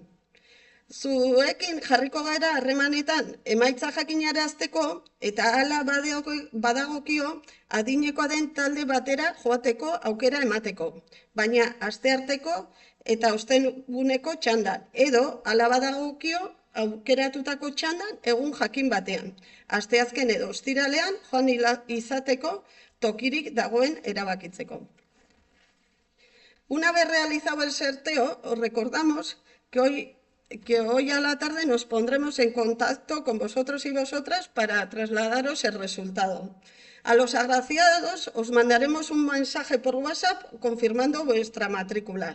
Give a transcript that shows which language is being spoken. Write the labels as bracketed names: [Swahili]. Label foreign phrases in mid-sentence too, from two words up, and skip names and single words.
[Basque] Zuekin jarriko gara harremanetan emaitza jakinarazteko eta hala badagokio adinekoa den talde batera joateko aukera emateko. Baina astearteko eta ostenguneko txandan, edo hala badagokio aukeratutako txandan egun jakin batean. Asteazken edo ostiralean joan izateko tokirik dagoen erabakitzeko. [Spanish] Una vez realizado el sorteo, os recordamos que hoy a la tarde nos pondremos en contacto con vosotros y vosotras para trasladaros el resultado. A los agraciados os mandaremos un mensaje por WhatsApp confirmando vuestra matrícula.